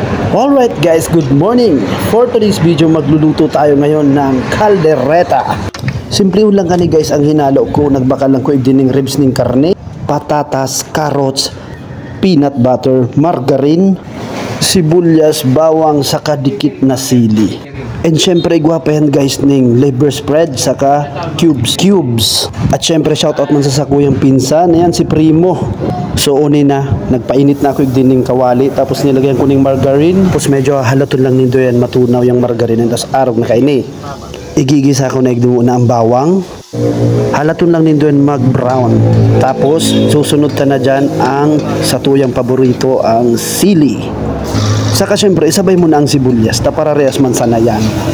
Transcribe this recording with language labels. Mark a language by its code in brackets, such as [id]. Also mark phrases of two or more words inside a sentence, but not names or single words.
[en] Alright guys, good morning. For today's video, [tl] magluluto tayo ngayon ng caldereta. [bik] Simple lang kani guys ang hinalo ko. Nagbakal lang ko idining ribs ng karne, patatas, carrots, peanut butter, margarine, sibuyas, bawang, saka dikit na sili. And syempre igwapayan guys ning liver spread saka cubes. At syempre shoutout man sa sakuyang pinsan, ayan si Primo. So una na, nagpainit na ako yung dining kawali, tapos nilagyan ko ng margarine, tapos medyo halaton lang nindo yan, matunaw yung margarine, tapos arog na kaini. Igigisa ko na igdumo na ang bawang, halaton lang nindo yan mag-brown, tapos susunod ta na dyan ang satuyang paborito, ang sili. Saka syempre isabay mo na ang sibuyas, tapararehas man sana yan.